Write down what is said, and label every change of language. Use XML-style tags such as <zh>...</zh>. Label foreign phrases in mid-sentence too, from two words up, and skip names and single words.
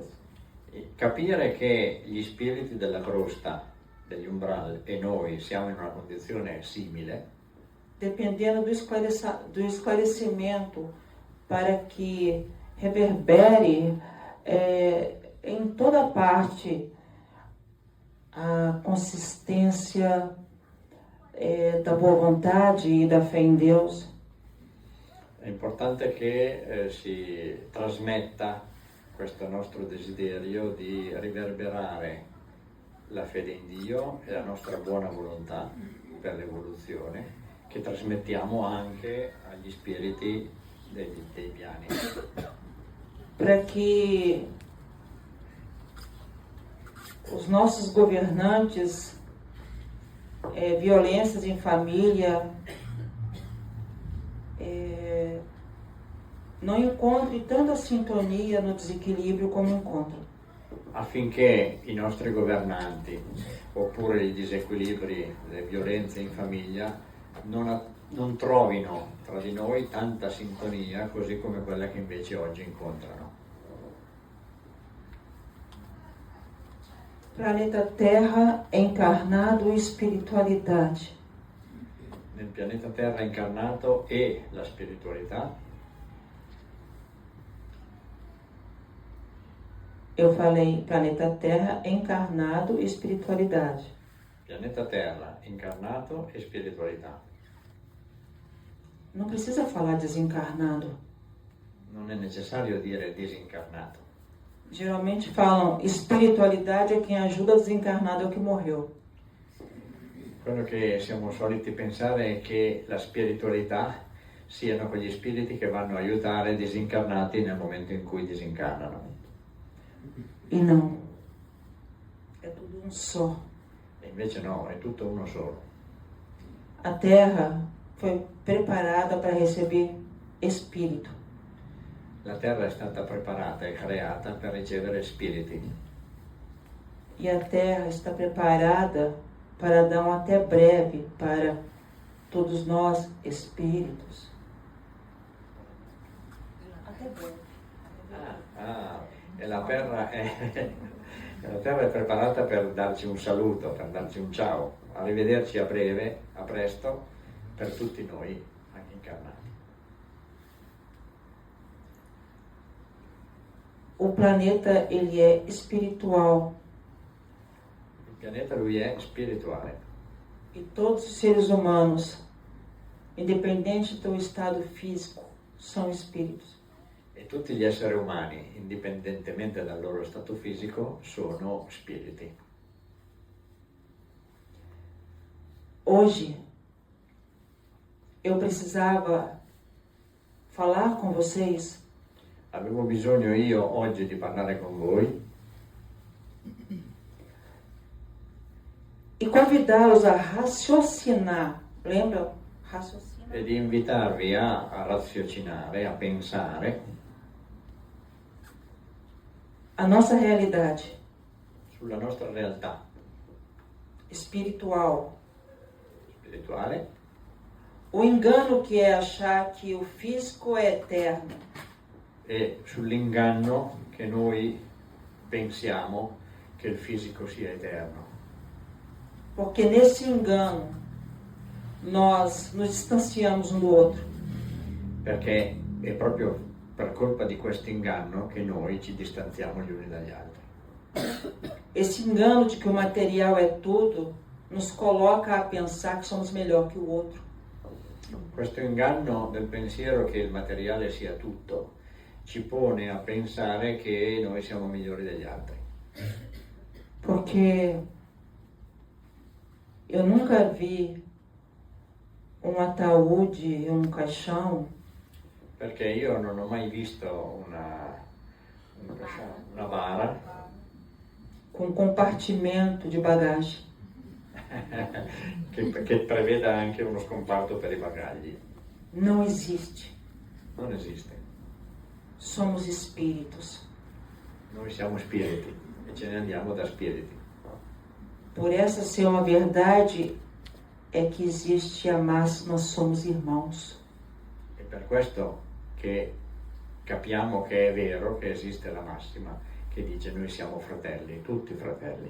<it>E capire che gli spiriti della crosta, degli umbral e noi siamo in una condizione simile,</it> <pt>dependendo do esclarecimento para que reverbere em toda parte a consistência da boa vontade e da fé em Deus.</pt> <it>è importante che si trasmetta questo nostro desiderio di riverberare la fede in Dio e la nostra buona volontà per l'evoluzione, che trasmettiamo anche agli spiriti dei piani,</it> <pt>Para que os nossos governantes, violências em família, não encontrem tanta sintonia no desequilíbrio como encontram.</pt> <it>affinché i nostri governanti oppure i disequilibri, le violenze in famiglia non trovino tra di noi tanta sintonia così come quella che invece oggi incontrano.</it> <pt>Planeta Terra encarnado e espiritualidade.</pt> <it>Nel pianeta Terra incarnato e la spiritualità,</it> <pt>Eu falei planeta Terra encarnado e espiritualidade.</pt> <it>pianeta Terra incarnato e spiritualità.</it> <pt>Não precisa falar desencarnado.</pt> <it>Non è necessario dire disincarnato.</it> <pt>Geralmente falam espiritualidade é quem ajuda, desencarnado é o que morreu.</pt> <it>Quello che siamo soliti pensare è che la spiritualità siano quegli spiriti che vanno a aiutare i disincarnati nel momento in cui disincarnano.</it> <pt>E não. É tudo um só.</pt> <it>E invece no, è tutto uno solo.</it> <pt>A Terra foi preparada para receber espírito.</pt> <it>La Terra è stata preparata e creata per ricevere spiriti</it> <pt>E a Terra está preparada para dar um até breve para todos nós espíritos. Até breve.</pt> <it>e la Terra è preparata per darci un saluto, per darci un ciao. Arrivederci a breve, a presto, per tutti noi anche incarnati.</it> <pt>O planeta, ele é espiritual.</pt> <it>Il pianeta lui è spirituale</it> <pt>E todos os seres humanos, independente do estado físico, são espíritos.</pt> <it>e tutti gli esseri umani, indipendentemente dal loro stato fisico, sono spiriti.</it> <pt>Hoje, eu precisava falar com vocês</pt> <it>Avevo bisogno io oggi di parlare con voi</it> <pt>e convidá-los a raciocinar. Lembra? Raciocinar.</pt> <it>e di invitarvi a raziocinare, a pensare</it> <pt>A nossa realidade</pt> <it>sulla nostra realtà</it> <pt>espiritual.</pt> <it>spirituale,</it> <pt>O engano que é achar que o físico é eterno.</pt> <it>e sull'inganno che noi pensiamo che il fisico sia eterno.</it> <pt>Porque nesse engano nós nos distanciamos um do outro.</pt> <it>Perché è proprio per colpa di questo inganno che noi ci distanziamo gli uni dagli altri.</it> <pt>Esse engano de que o material é tudo nos coloca a pensar que somos melhor que o outro.</pt> <it>Questo inganno del pensiero che il materiale sia tutto ci pone a pensare che noi siamo migliori degli altri.</it> <pt>Porque Eu nunca vi um ataúde, um caixão</pt> <it>perché io non ho mai visto una bara</it> <pt>com compartimento de bagagem.</pt> <it>che preveda anche uno scomparto per i bagagli.</it> <pt>Não existe.</pt> <it>Non esiste.</it> <pt>Somos espíritos.</pt> <it>Noi siamo spiriti e ce ne andiamo da spiriti.</it> <pt>Por essa ser uma verdade, é que existe a máxima somos irmãos.</pt> <it>E per questo che capiamo che è vero che esiste la massima che dice noi siamo fratelli, tutti fratelli.</it>